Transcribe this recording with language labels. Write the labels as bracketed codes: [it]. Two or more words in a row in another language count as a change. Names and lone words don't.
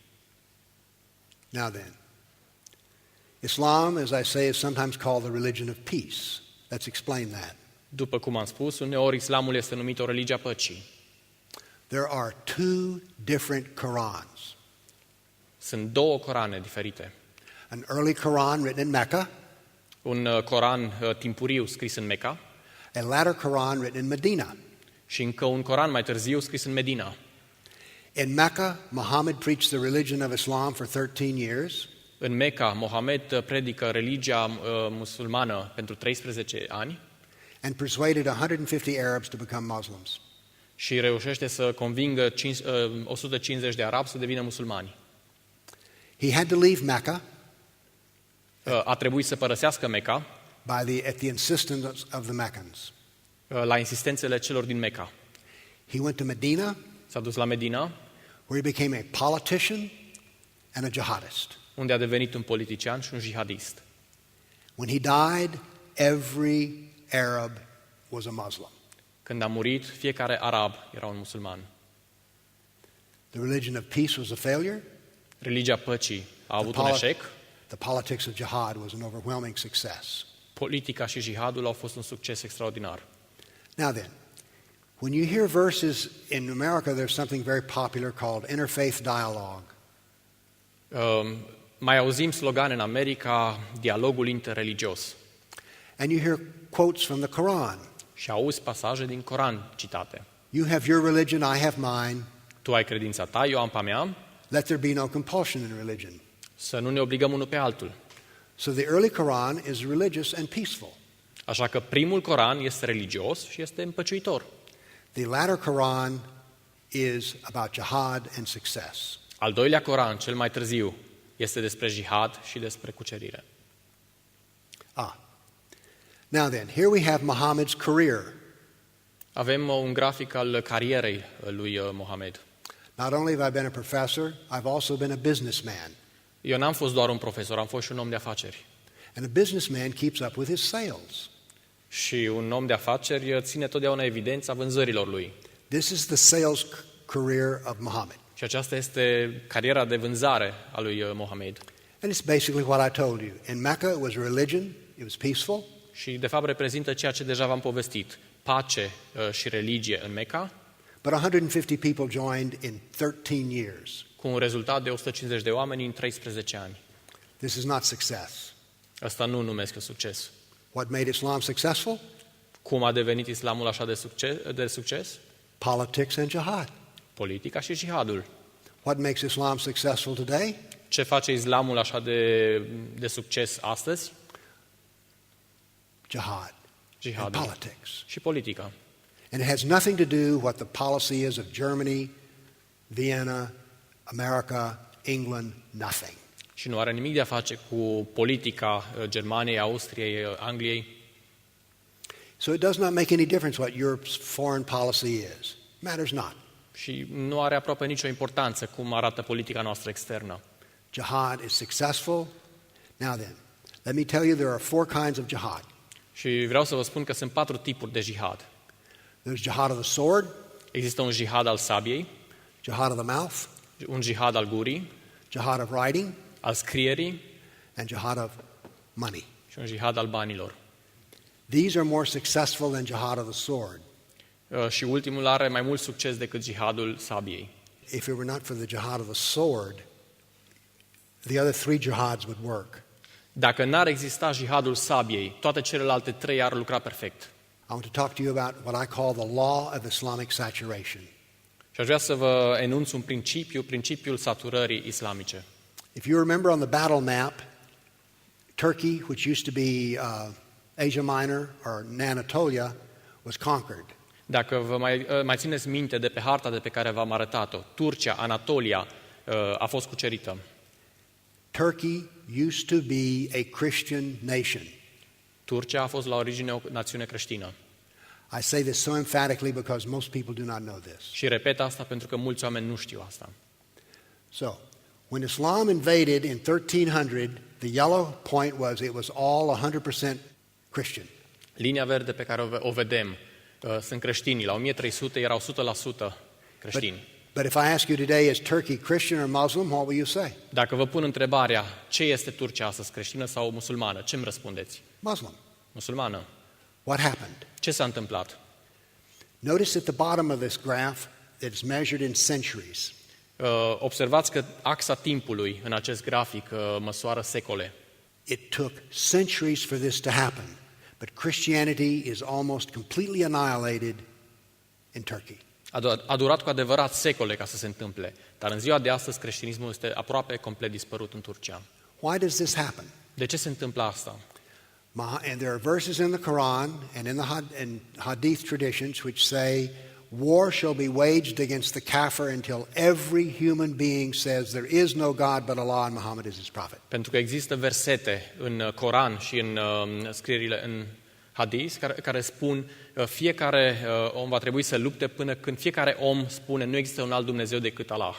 [en] Now then, Islam, as I say, is sometimes called the religion of peace. Let's explain that. [ro] După cum am spus, uneori islamul este numit o religie a păcii. [en] There are 2 different Qurans. [ro] Sunt 2 Corane diferite. [en] An early Quran written in Mecca, [ro] Un Coran timpuriu scris în Mecca [en] a latter Quran written in Medina. [ro] și încă un Coran mai târziu scris în Medina. [en] In Mecca, Muhammad preached the religion of Islam for 13 years. [ro] În Mecca, Mohamed predică religia musulmană pentru 13 ani [en] and persuaded 150 Arabs to become Muslims. [ro] și reușește să convingă 150 de arabi să devină musulmani. [en] He had to leave Mecca [ro] A trebuit să părăsească Mecca [en] at the insistence of the Meccans. [ro] la insistențele celor din Mecca. [en] He went to Medina, [ro] S-a dus la Medina, [en] where he became a politician and a jihadist. [ro] unde a devenit un politician și un jihadist. [en] When he died, every Arab was a Muslim. [ro] Când a murit, fiecare arab era un musulman. [en] The religion of peace was a failure. [ro] Religia păcii a avut un eșec. [en] The politics of jihad was an overwhelming success. [ro] Politica și jihadul au fost un succes extraordinar. [en] Now then, when you hear verses in America, there's something very popular called interfaith dialogue. [ro] Mai auzim slogane în America, dialogul interreligios. [en] And you hear quotes from the Quran. [ro] Și auzi pasaje din Coran citate. [en] You have your religion, I have mine. [ro] Tu ai credința ta, eu am pe a mea, [en] Let there be no compulsion in religion. [ro] să nu ne obligăm unul pe altul. [en] So the early Quran is religious and peaceful. [ro] Așa că primul Coran este religios și este împăciuitor. [en] The latter Quran is about jihad and success. [ro] Al doilea Coran, cel mai târziu, este despre jihad și despre cucerire. [en] Now then, here we have Muhammad's career. [ro] Avem un grafic al carierei lui Mohamed. [en] Not only have I been a professor, I've also been a businessman. [ro] Eu n-am fost doar un profesor, am fost și un om de afaceri. [en] And a businessman keeps up with his sales. [ro] Și un om de afaceri ține totdeauna evidența vânzărilor lui. [en] This is the sales career of Muhammad. [ro] Și aceasta este cariera de vânzare a lui Mohamed. [en] And it's basically what I told you. In Mecca, it was religion, it was peaceful. [ro] Și de fapt reprezintă ceea ce deja v-am povestit. Pace și religie în Mecca, [en] But 150 people joined in 13 years. [ro] cu un rezultat de 150 de oameni în 13 ani. [en] This is not success. [ro] Asta nu numesc succes. [en] What made Islam successful? [ro] Cum a devenit islamul așa de succes? [en] Politics and jihad. [ro] Politica și jihadul. [en] What makes Islam successful today? [ro] Ce face islamul așa de succes astăzi? [en] Jihad and [ro] Jihadul [en] politics. [ro] și politica. [en] And it has nothing to do what the policy is of Germany, Vienna, America, England, nothing. [ro] Și nu are nimic de a face cu politica Germaniei, Austriei, Angliei. [en] So it does not make any difference what Europe's foreign policy is. Matters not. [ro] Și nu are aproape nicio importanță cum arată politica noastră externă. [en] Jihad is successful. Now then, let me tell you there are 4 kinds of jihad. [ro] Și vreau să vă spun că sunt 4 tipuri de jihad. [en] There's jihad of the sword, [ro] Există un jihad al sabiei, [en] jihad of the mouth, [ro] un jihad al gurii, [en] jihad of writing, [ro] al scrierii [en] and jihad of money. [ro] și un jihad al banilor. [en] These are more successful than jihad of the sword. [ro] Și ultimul are mai mult succes decât jihadul sabiei. [en] If it were not for the jihad of the sword, the other 3 jihads would work. [ro] Dacă n-ar exista jihadul sabiei, toate celelalte 3 ar lucra perfect. [en] I want to talk to you about what I call the law of Islamic saturation. [ro] Și aș vrea să vă enunț un principiul saturării islamice. [en] If you remember on the battle map, Turkey, which used to be Asia Minor or Anatolia, was conquered. [ro] Dacă vă mai țineți minte de pe harta de pe care v-am arătat-o, Turcia, Anatolia, a fost cucerită. [en] Turkey used to be a Christian nation. [ro] Turcia a fost la origine o națiune creștină. [en] I say this so emphatically because most people do not know this. [ro] Și repet asta pentru că mulți oameni nu știu asta. [en] So, when Islam invaded in 1300, the yellow point was it was all 100% Christian. [ro] Linia verde pe care o vedem sunt creștinii. La 1300 erau 100% creștini. [en] But if I ask you today, is Turkey Christian or Muslim, what will you say? [ro] Dacă vă pun întrebarea, ce este Turcia astăzi, creștină sau musulmană, ce îmi răspundeți? [en] Muslim. [ro] Musulmană. [en] What happened? [ro] Ce s-a întâmplat? [en] Notice at the bottom of this graph that it's measured in centuries. [ro] Observați că axa timpului în acest grafic măsoară secole. [en] It took centuries for this to happen, but Christianity is almost completely annihilated in Turkey. [ro] A durat cu adevărat secole ca să se întâmple, dar în ziua de astăzi creștinismul este aproape complet dispărut în Turcia. [en] Why does this happen? [ro] De ce se întâmplă asta? [en] And there are verses in the Quran and in the Hadith traditions which say war shall be waged against the kafir until every human being says there is no God but Allah and Muhammad is his prophet. [ro] Pentru că există versete în Coran și în scrierile în hadis care spun fiecare om va trebui să lupte până când fiecare om spune nu există un alt Dumnezeu decât Allah.